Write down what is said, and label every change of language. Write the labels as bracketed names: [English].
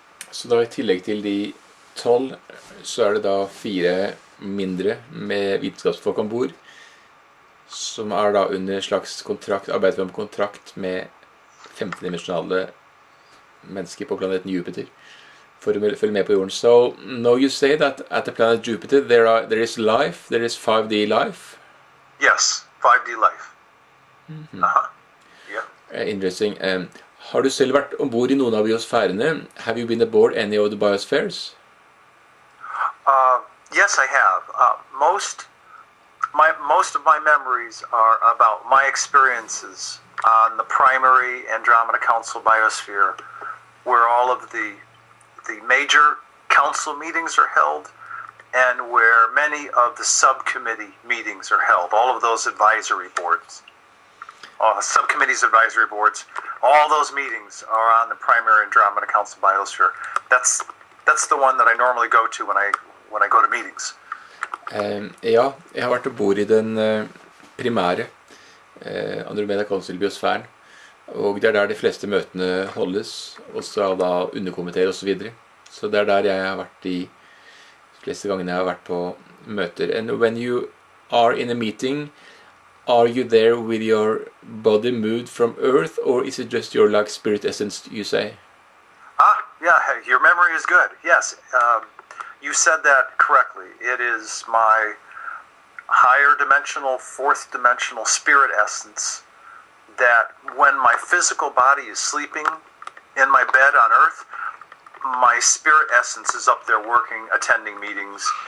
[Norwegian] Så da i tillegg til de 12, så er det da 4 mindre med vitenskapsfolk ombord, som er da under en slags kontrakt, arbeider med kontrakt med 15-dimensjonale mennesker på planeten Jupiter, for å følge med på jorden. [English] So, now you say that at the planet Jupiter there is life, there is 5D life? Yes, 5D life. Mm-hmm. Yeah. Interesting. [Norwegian] Har du selv vært ombord i noen av biosfærene? [English] Have you been aboard any of the biospheres? Yes, I have. Most of my memories are about my experiences on the primary Andromeda Council biosphere, where all of the major council meetings are held, and where many of the subcommittee meetings are held. All of those advisory boards. Subcommittees, advisory boards, all those meetings are on the primary Andromeda Council biosphere. That's the one that I normally go to when I go to meetings. [Norwegian] Ja, jeg har vært ombord i den primære Andromeda Council biosfæren, og det er der de fleste møtene holdes, også da underkomiteer og så videre. Så det er der jeg har vært de fleste gangene jeg har vært på møter. [English] And when you are in a meeting, are you there with your body moved from Earth, or is it just your like spirit essence, you say? Yeah, your memory is good. Yes, you said that correctly. It is my higher dimensional, 4th dimensional spirit essence that when my physical body is sleeping in my bed on Earth, my spirit essence is up there working, attending meetings.